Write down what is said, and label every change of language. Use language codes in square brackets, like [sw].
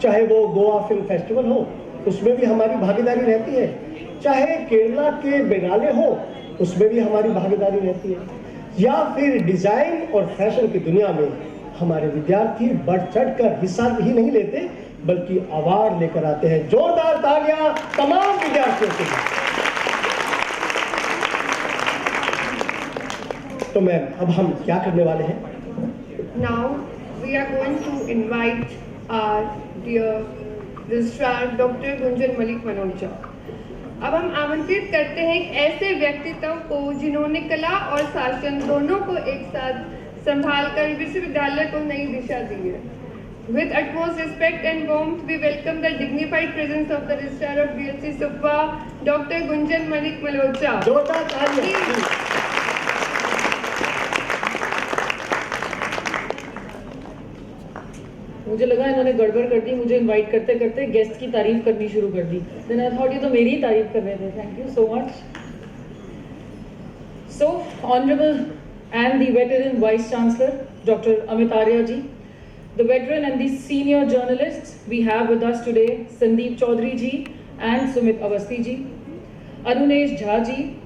[hi] चाहे वो Goa film festival हो, उसमें भी हमारी भागीदारी रहती है, चाहे केरला के बेनाले हो, उसमें भी हमारी भागीदारी रहती है, या फिर डिजाइन और फैशन की दुनिया में हमारे विद्यार्थी बढ़ चढ़कर हिस्सा ही नहीं लेते बल्कि अवार्ड लेकर आते हैं। जोरदार तालियां तमाम विद्यार्थियों के लिए। तो मैम, अब हम क्या करने वाले हैं? [en] Now we are going to invite our dear registrar Dr. Gunjan Malik Manocha. [hi] अब हम आमंत्रित करते हैं एक ऐसे व्यक्तित्व को जिन्होंने कला और शासन दोनों को एक साथ संभालकर विश्वविद्यालय को नई दिशा दी है। [en] With utmost respect and warmth, we welcome the dignified presence of the registrar of DLC Supwa, Dr. Gunjan Malik Manocha. [hi] जोरदार तालियां। मुझे लगा इन्होंने गड़बड़ कर दी, मुझे इनवाइट करते करते गेस्ट की तारीफ करनी शुरू कर दी। [en] then I thought [hi] ये तो मेरी ही तारीफ कर रहे थे। [en] Thank you so much. So honourable and the veteran Vice Chancellor, Dr. Amit Arya ji, the veteran and the senior journalists we have with us today, Sandeep Chaudhary ji and Sumit Awasthi ji, Anunesh Jha ji,